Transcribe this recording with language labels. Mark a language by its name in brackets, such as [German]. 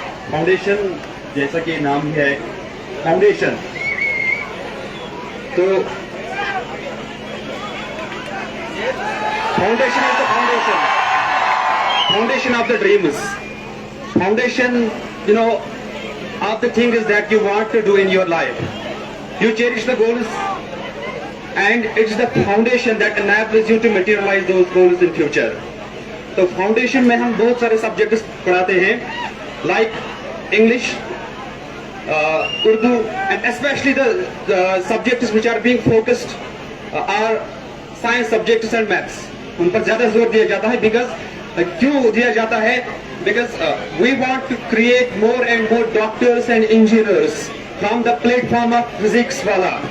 [Hindi] Foundation जैसा कि नाम ही है फाउंडेशन, [English] तो foundation is the foundation of the dreams, foundation you know of the thing is that you want to do in your life. You cherish the goals and it's the foundation that enables you to materialize those goals in future. [Hindi] तो foundation में हम बहुत सारे subjects पढ़ाते हैं, [English] Like English, Urdu, and specially the subjects which are being focused are science subjects and maths. [Hindi] उन पर ज्यादा जोर दिया जाता है। बिकॉज क्यों दिया जाता है? [English] Because we want to create more and more doctors and engineers from the platform of physics wala.